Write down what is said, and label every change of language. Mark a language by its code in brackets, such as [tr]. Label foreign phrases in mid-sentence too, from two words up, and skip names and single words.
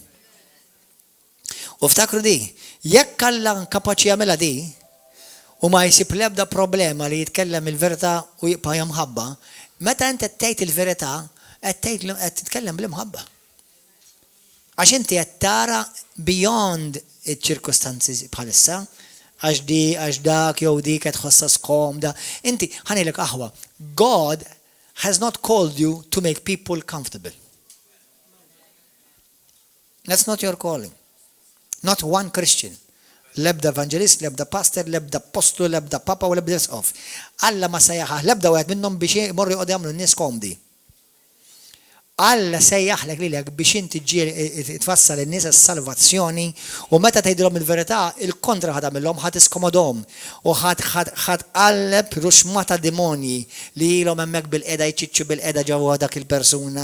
[mt] U ftakru di, jekk Alla kapaċi jagħmilha di u ma jsib l-ebda problema li jitkellem il-verità u jibqa' jamħabba, meta inti tgħid il-verità qed titkellem bl-imħabba. Għax inti qed tara beyond iċ-ċirkostanzi bħalissa, għax dak jew dik qed tħossha skomda. Inti ħanilek aħwa. [en] God has not called you to make people comfortable. That's not your calling. Not one Christian. [mt] Lebda evangelist, lebda pastor, lebda apostol, lebda papa u lebda of. Alla ma sejjaħ, lebda wieħed minnhom biex imorru jqogħdu jagħmlu n-nies komdi. Alla sejjaħlek lilek biex inti ġieli tfassal in-nies is-salvazzjoni u meta tgħidilhom il-verità, il-kontra ħad għamilhom ħadd iskomodhom u ħadd qalleb ruxmata demonji li ilhom hemmhekk bil-qiegħda jċiċċu bil-qiegħda ġewwa dak il-persuna.